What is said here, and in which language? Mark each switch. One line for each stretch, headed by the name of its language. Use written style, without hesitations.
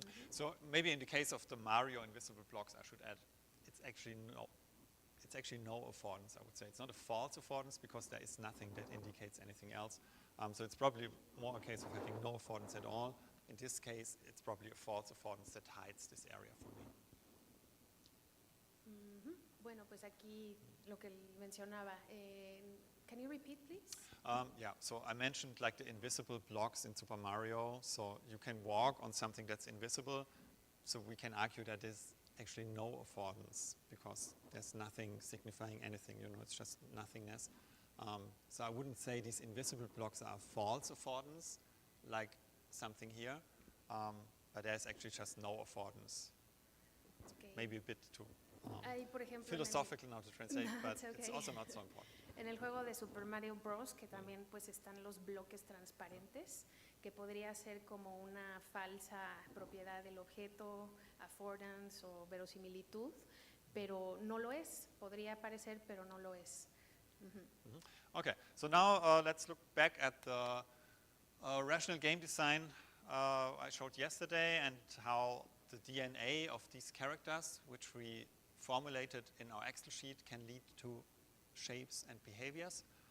English: So maybe in the case of the Mario invisible blocks, I should add, it's actually no affordance, I would say. It's not a false affordance because there is nothing that indicates anything else. So it's probably more a case of having no affordance at all. In this case, it's probably a false affordance that hides this area from me.
Spanish: Bueno, pues aquí lo que mencionaba.
English: Can you repeat, please? Yeah, so I mentioned like the invisible blocks in Super Mario. So you can walk on something that's invisible. So we can argue that there's actually no affordance because there's nothing signifying anything, you know, it's just nothingness. So I wouldn't say these invisible blocks are false affordance, like something here, but there's actually just no affordance. Okay. Maybe a bit too
Spanish: por ejemplo,
English: philosophical now to translate, but it's okay. it's also not so important.
Spanish: En el juego de Super Mario Bros., que también pues están los bloques transparentes, que podría ser como una falsa propiedad del objeto, affordance o verosimilitud, pero no lo es. Podría parecer, pero no lo es.
English: Okay, so now let's look back at the rational game design I showed yesterday and how the DNA of these characters, which we formulated in our Excel sheet, can lead to shapes and behaviors.